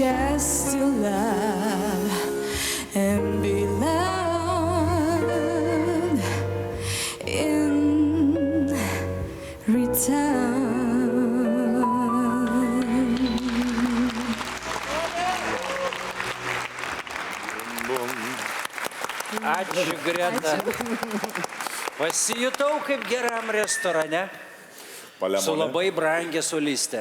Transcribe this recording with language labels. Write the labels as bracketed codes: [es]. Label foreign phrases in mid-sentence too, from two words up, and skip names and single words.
[en] has to love and be loved in return. [lt] Ačiū, Greta. Pasijutau kaip geram restorane. Su labai brangia solistė.